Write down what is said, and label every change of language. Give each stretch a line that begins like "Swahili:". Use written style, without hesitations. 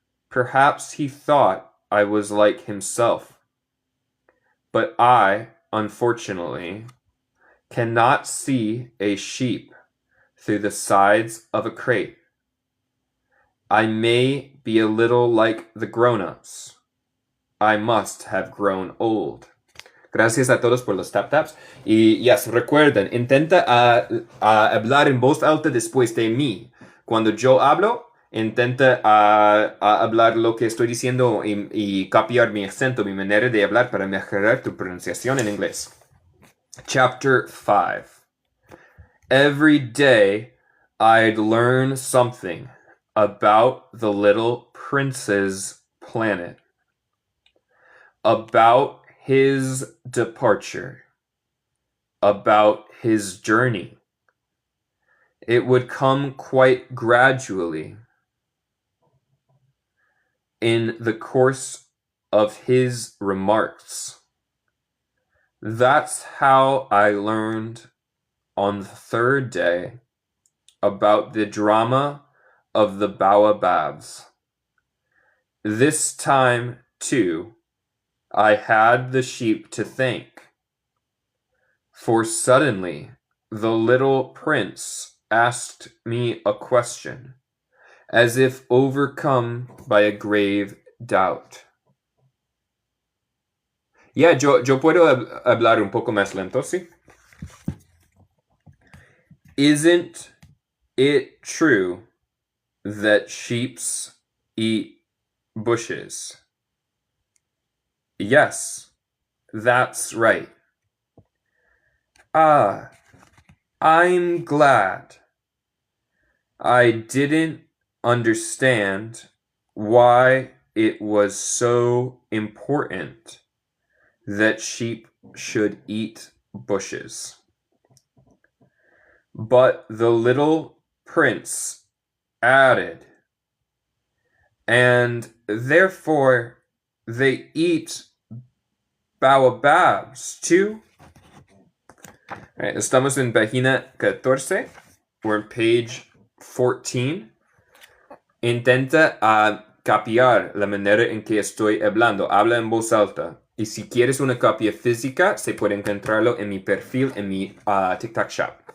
English: Perhaps he thought I was like himself. But I, unfortunately, cannot see a sheep through the sides of a crate. I may be a little like the grown-ups. I must have grown old.
Spanish: Gracias a todos por los tap-taps. Y yes, recuerden, intenta hablar en voz alta después de mí. Cuando yo hablo, intenta hablar lo que estoy diciendo y copiar mi acento, mi manera de hablar para mejorar tu pronunciación en inglés.
English: Chapter 5. Every day I'd learn something about the little prince's planet, about his departure, about his journey. It would come quite gradually in the course of his remarks. That's how I learned on the third day about the drama of the baobabs. This time, too, I had the sheep to thank, for suddenly the little prince asked me a question, as if overcome by a grave doubt.
Spanish: Yeah, yo puedo hablar un poco más lento, ¿sí?
English: Isn't it true that sheeps eat bushes? Yes, that's right. Ah, I'm glad. I didn't understand why it was so important that sheep should eat bushes. But the little prince added, and therefore they eat baobabs too.
Spanish: Right, estamos en página 14.
English: We're on page 14.
Spanish: Intenta copiar la manera en que estoy hablando. Habla en voz alta. Y si quieres una copia física, se puede encontrarlo en mi perfil en mi TikTok shop.